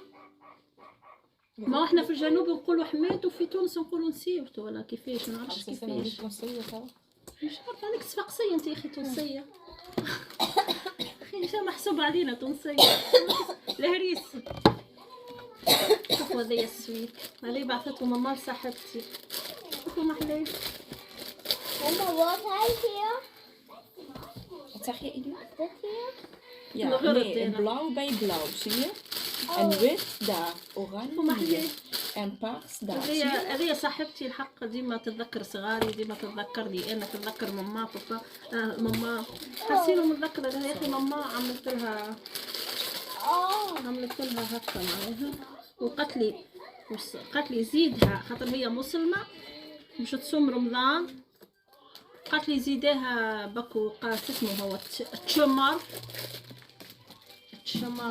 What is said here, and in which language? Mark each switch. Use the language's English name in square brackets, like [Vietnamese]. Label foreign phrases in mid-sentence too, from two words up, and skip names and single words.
[Arabic] ما احنا في الجنوب نقولوا حماته وفي تونس نقولوا نسيبته، ولا كيفاش ما نعرفش كيفاش. مش عارفة عليك صفاقسية انت يا اخي تونسية. اخي محسوب علينا تونسية. الهريس. شوفوا هذيا السويت، هذي بعثته ماما لصاحبتي. شوفوا محلاه. [Dutch] Wat zeg je, Edu? Dit hier? Ja, Nog nee, een in blauw bij blauw, zie je? En wit daar, oranje hier. En paars daar, zie je? [Arabic] هذه صاحبتي الحق ديما تتذكر صغاري، ديما تتذكرني انا، تتذكر ماما بابا. ماما حاسينهم متذكرة يا اخي، ماما عملت لها هكا معاها وقالت لي زيدها خاطر هي مسلمة مش تصوم رمضان، قالت لي زيداها باكو قاس اسمه هو التشمر.